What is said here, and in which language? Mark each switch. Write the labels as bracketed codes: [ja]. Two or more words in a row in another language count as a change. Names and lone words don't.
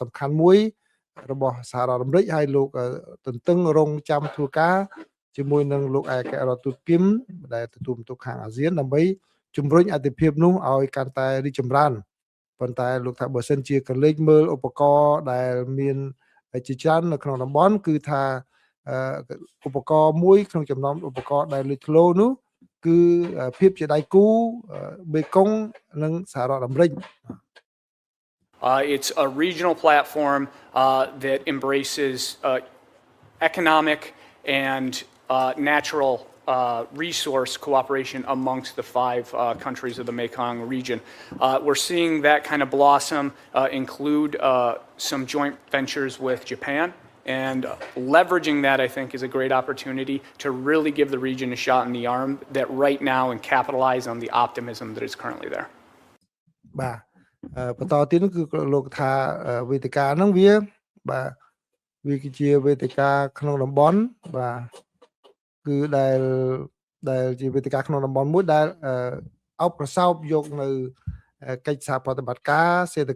[km] សំខាន់មួយរបស់សហរដ្ឋអាមេរិកហើយលោកទន្ទឹងរង់ចាំធ្វើការជាមួយនឹងលោកឯករដ្ឋទូតគឹមដែលទទួលបន្ទុកខាងអាស៊ានដើម្បីជំរុញអធិភាពនោះឲ្យកាន់តែរីកចម្រើនប៉ុន្តែលោកថាបើសិនជាកលេចមើលឧបករណ៍ដែលមានជាច្រើននៅក្នុងតំបន់គឺថាឧបករណ៍មួយក្នុងចំណោមឧបករណ៍ដែលលេចធ្លោនោះគឺភាពជាដៃគូបេកុងនិងសហរដ្ឋអាមេរិក [en] It's a regional platform that embraces economic and natural resource cooperation amongst the five countries of the Mekong region. We're seeing that kind of blossom include some joint ventures with Japan. And leveraging that, I think, is a great opportunity to really give the region a shot in the arm that right now and capitalize on the optimism that is currently there. [km] បាទបន្តទៀតនោះគឺលោកថាវេទិកាហ្នឹងវាគឺជាវេទិកាក្នុងតំបន់បាទគឺដែលជាវេទិកាក្នុងតំបន់មួយដែលអបប្រសោបយកនៅកិច្ចសហប្រតិបត្តិការសេដ្ឋ